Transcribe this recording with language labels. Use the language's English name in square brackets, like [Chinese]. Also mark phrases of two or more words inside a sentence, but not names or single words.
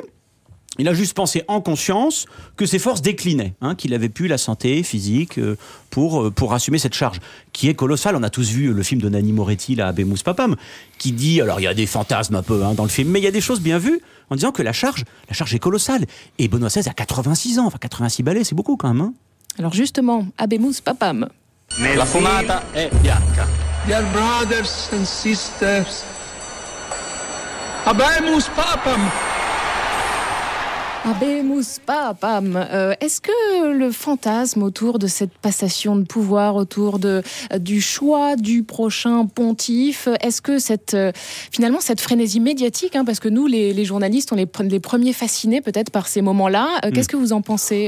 [French] Il a juste pensé en conscience que ses forces déclinaient, hein, qu'il avait plus la santé physique pour assumer cette charge, qui est colossale. On a tous vu le film de Nanni Moretti, là, Habemus Papam, qui dit, alors il y a des fantasmes un peu dans le film, mais il y a des choses bien vues en disant que la charge est colossale. Et Benoît XVI a 86 ans, enfin 86 ballets, c'est beaucoup quand même. Hein. Alors justement, [Latin] Habemus Papam. [Italian] La fumata è bianca. [English] Dear brothers and sisters, [Latin] Habemus Papam. Habemus Papam. [French] Est-ce que le fantasme autour de cette passation de pouvoir, autour du choix du prochain pontife, est-ce que finalement cette frénésie médiatique, hein, parce que nous les journalistes, on est les premiers fascinés peut-être par ces moments-là, qu'est-ce que vous en pensez